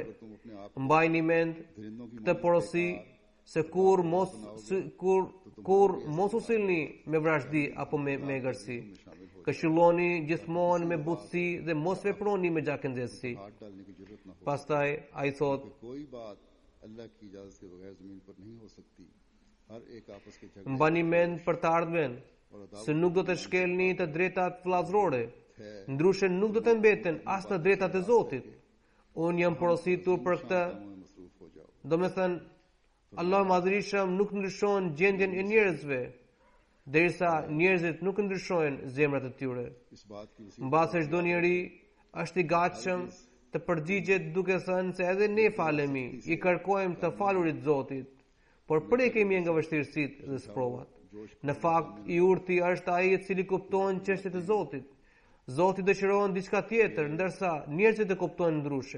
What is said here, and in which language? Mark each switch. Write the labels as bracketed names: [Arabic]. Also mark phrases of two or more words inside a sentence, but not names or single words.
[Urdu] تم اپنے آپ [Albanian] Mbajini mend këtë porosi se kur mos u sillni me vrasdi apo me egërsi. Këshilloni gjithmonë me butësi dhe mos veproni me gjakënxesi. [Urdu] ہاتھ ڈالنے کی ضرورت نہ ہو. [Albanian] Pastaj ai thot: [Urdu] کوئی بات اللہ کی اجازت کے بغیر زمین پر نہیں ہو سکتی. ہر ایک آپس کے جھگڑے [Albanian] Mbani mend për të ardhmen se nuk do të shkelni të drejtat vllazërore, ndryshe nuk do të mbeten as të drejtat e Zotit. Unë jam porositur për këtë, [Urdu] میں مصروف ہو جاؤ. [Albanian] domethënë Allah Madhrishëm nuk ndryshon gjendjen e njerëzve, derisa njerëzit nuk ndryshojnë zemrat e tyre. [Urdu] اس بات کی وصیت [Albanian] Mbase çdo njeri është i gatshëm të përgjigjet duke thënë se edhe ne falemi, i kërkojmë të falurit Zotit, por prekemi nga vështirësitë dhe sprovat. Në fakt, i urti është ai i cili kupton çështjet e Zotit. Zoti dëshiron diçka tjetër, ndërsa njerëzit e kuptojnë ndryshe.